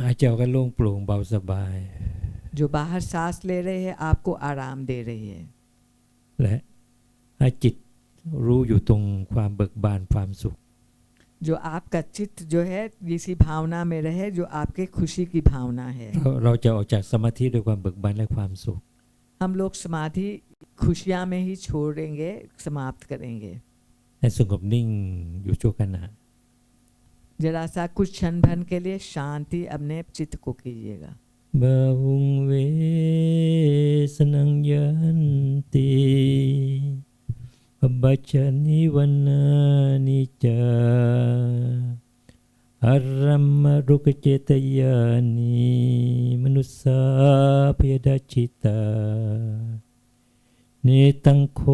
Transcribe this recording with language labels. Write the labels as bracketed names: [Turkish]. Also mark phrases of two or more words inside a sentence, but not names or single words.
[Thai] หายใจออกก็โล่งโปร่งเบาสบาย [Hindi] जो बाहर सांस ले रहे हैं आपको आराम दे रही है। [Thai] และให้จิตรู้อยู่ตรงความเบิกบานความสุข [Hindi] जो आपका चित्त जो है इसी भावना में रहे जो आपके खुशी की भावना है। [Thai] เราจะออกจากสมาธิด้วยความเบิกบานและความสุข [Hindi] हम लोग समाधि खुशियाँ में ही छोड़ेंगे, समाप्त करेंगे। [Thai] ให้สงบนิ่งอยู่ชั่วขณะ [Hindi] जरा सा कुछ क्षण भर के लिए शांति अपने चित्त को कीजिएगा। [Pali] บาวุงเวสนังยันติปัจจานิวันนานิจาอารัมมรุ กเจตยานิมนุสสาพยดาชิตาเนตังโค